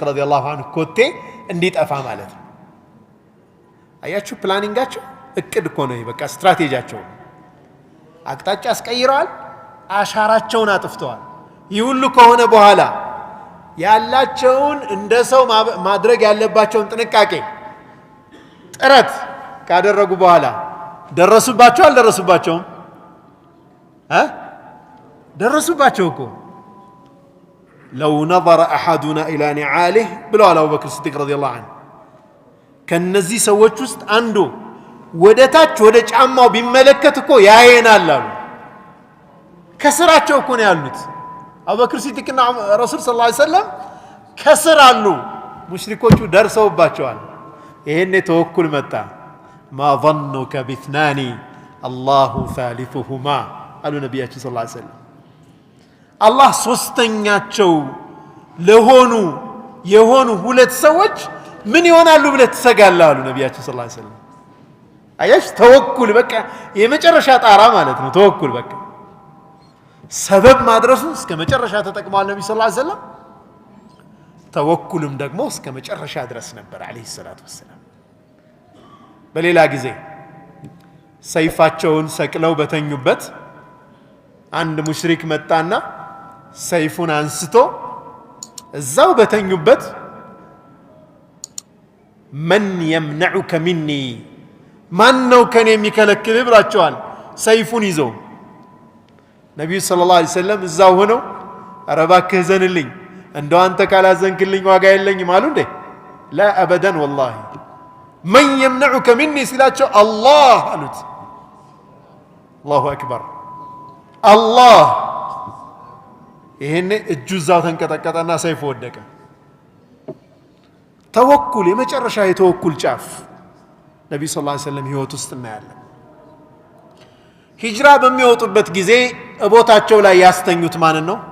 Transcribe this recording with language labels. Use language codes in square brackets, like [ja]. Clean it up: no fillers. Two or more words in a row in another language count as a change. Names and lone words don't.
[ar] رضي الله عنه [am] ኮቴ እንዲጠፋ ማለት ነው አያችሁ ፕላኒንጋቸው እቅድ እኮ ነው በቃ ስትራቴጂያቸው አቅጣጫ አስቀይረዋል አሻራቸውን አጥፍተዋል ይህ ሁሉ ከሆነ በኋላ ያላቸውን እንደ ሰው ማድረግ ያለባቸውን ጥንቃቄ ጥረት ካደረጉ በኋላ ደረሱባቸው አልደረሱባቸውም ደረሱባቸው እኮ [ar] لو نظر أحدنا إلى نعاله [am] ብለው [ar] أبو بكر الصديق رضي الله [am] عنه ከነዚህ ሰዎች ውስጥ አንዱ ወደታች ወደ ጫማው ቢመለከት እኮ ያየናል አሉ ከስራቸው እኮ ነው ያሉት አቡበክር ሲዲቅና ረሱል [ar] صلى الله عليه وسلم [am] ከስር አሉ ሙሽሪኮቹ ደርሰውባቸዋል ይሄኔ ተወኩል መጣ [ar] ما ظنك باثنان الله ثالثهما [am] አሉ ነብያችን [ar] صلى الله عليه وسلم [am] አላህ ሶስተኛቸው የሆኑ ሁለት ሰዎች ምን ይሆናሉ ብለህ ትሰጋለህ አሉ ነብያችን [ar] صلى الله عليه وسلم [am] አያሽ ተወኩል በቃ የመጨረሻ ጣራ ማለት ነው ተወኩል በቃ ሰበብ ማድረሱ እስከ መጨረሻ ተጠቅመዋል ነብዩ [ar] صلى الله عليه وسلم [am] ተወኩልም ደግሞ እስከ መጨረሻ ድረስ ነበር [ar] عليه الصلاة والسلام [am] በሌላ ጊዜ ሰይፋቸውን ሰቅለው በተኙበት አንድ ሙሽሪክ መጣና ሰይፉን አንስቶ እዛው በተኙበት [ar] من يمنعك مني [am] ማን ነው ከኔ የሚከለክልህ ብላቸዋል ሰይፉን ይዘው ነብዩ [ar] صلى الله عليه وسلم [am] እዛው ሆነው ኧረ እባክህ ዘንልኝ እንደው አንተ ካላዘንክልኝ ዋጋ የለኝም አሉ እንዴ [ar] لا ابدا والله من يمنعك مني [am] ሲላቸው አላህ አሉት [ar] الله أكبر [am] አላህ ይሄኔ እጁ እዛው ተንቀጠቀጠና ሰይፉ ወደቀ ተወኩል የመጨረሻ የተወኩል ጫፍ ነብዩ [ar] صلى الله عليه وسلم [am] ህይወት ውስጥ እናያለን ሂጅራ በሚወጡበት ጊዜ እቦታቸው ላይ ያስተኙት ማን ነው